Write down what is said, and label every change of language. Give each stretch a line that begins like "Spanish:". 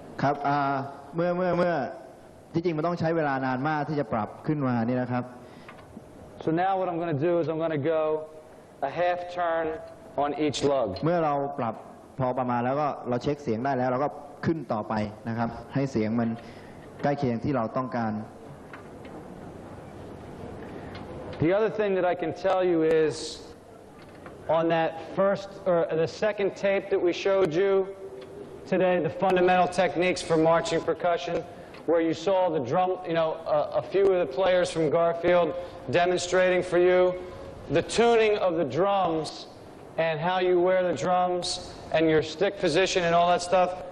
Thai: ครับเมื่อที่จริงมันต้องใช้เวลานานมากที่จะปรับขึ้นมานี่นะครับ
English: So now what I'm going to do is I'm going to go a half turn on each lug.
Thai: เมื่อเราปรับพอประมาณแล้วก็เราเช็คเสียงได้แล้วเราก็ขึ้นต่อไปนะครับให้เสียงมันใกล้เคียงที่เราต้องการ
English: The other thing that I can tell you is on that first or the second tape that we showed you today, the fundamental techniques for marching percussion, where you saw the drum, a few of the players from Garfield demonstrating for you the tuning of the drums and how you wear the drums and your stick position and all that stuff.